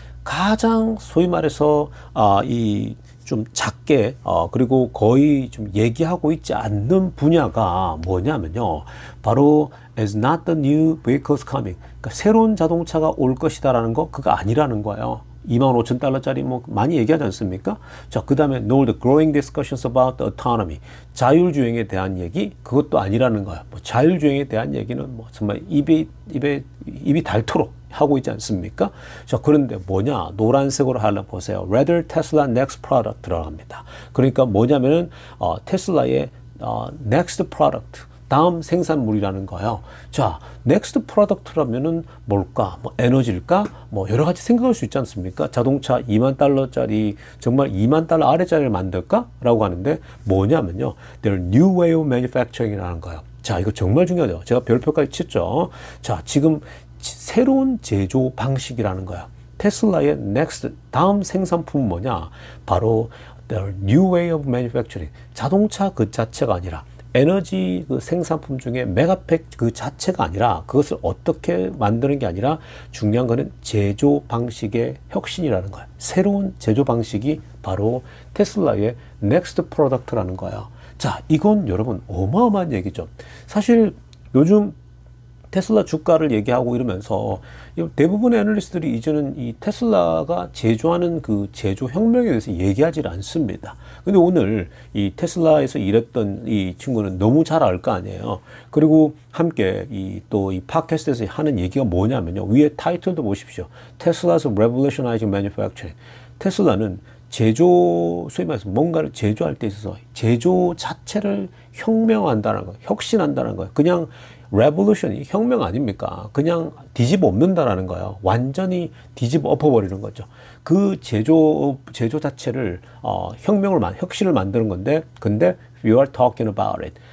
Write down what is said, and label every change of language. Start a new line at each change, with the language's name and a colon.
Korean: 가장 소위 말해서 이 좀 작게 그리고 거의 좀 얘기하고 있지 않는 분야가 뭐냐면요, 바로
English: is not the new vehicles coming.
Korean: 그러니까 새로운 자동차가 올 것이다라는 거, 그거 아니라는 거예요. 25,000달러짜리 뭐 많이 얘기하지 않습니까? 자, 그 다음에
English: nor the growing discussions about the autonomy.
Korean: 자율주행에 대한 얘기, 그것도 아니라는 거야. 뭐 자율주행에 대한 얘기는 뭐 정말 입이 닳도록 하고 있지 않습니까? 자, 그런데 뭐냐? 노란색으로 하려 보세요.
English: Rather Tesla next product
Korean: 들어갑니다. 그러니까 뭐냐면은 테슬라의
English: next product.
Korean: 다음 생산물이라는 거예요. 자, 넥스트 프로덕트라면은 뭘까? 뭐 에너지일까? 뭐 여러 가지 생각할 수 있지 않습니까? 자동차 2만 달러짜리, 정말 2만 달러 아래짜리를 만들까? 라고 하는데 뭐냐면요,
English: their new way of manufacturing
Korean: 이라는 거예요. 자, 이거 정말 중요하죠. 제가 별표까지 쳤죠. 자, 지금 새로운 제조 방식이라는 거야. 테슬라의
English: next,
Korean: 다음 생산품은 뭐냐? 바로
English: their new way of manufacturing.
Korean: 자동차 그 자체가 아니라 에너지 그 생산품 중에 메가팩 그 자체가 아니라, 그것을 어떻게 만드는 게 아니라 중요한 거는 제조 방식의 혁신이라는 거예요. 새로운 제조 방식이 바로 테슬라의 넥스트 프로덕트라는 거예요. 자, 이건 여러분 어마어마한 얘기죠. 사실 요즘 테슬라 주가를 얘기하고 이러면서 대부분의 애널리스트들이 이제는 이 테슬라가 제조하는 그 제조 혁명에 대해서 얘기하지 않습니다. 근데 오늘 이 테슬라에서 일했던 이 친구는 너무 잘 알 거 아니에요. 그리고 함께 또 이 팟캐스트에서 하는 얘기가 뭐냐면요, 위에 타이틀도 보십시오.
English: Tesla's revolutionizing manufacturing.
Korean: 테슬라는 소위 말해서 뭔가를 제조할 때 있어서 제조 자체를 혁명한다는 거예요. 혁신한다는 거예요. 그냥 레볼루션이 혁명 아닙니까? 그냥 뒤집어 엎는다라는 거예요. 완전히 뒤집어 엎어버리는 거죠. 그 제조 자체를 혁신을 만드는 건데, 근데
English: we are talking about it.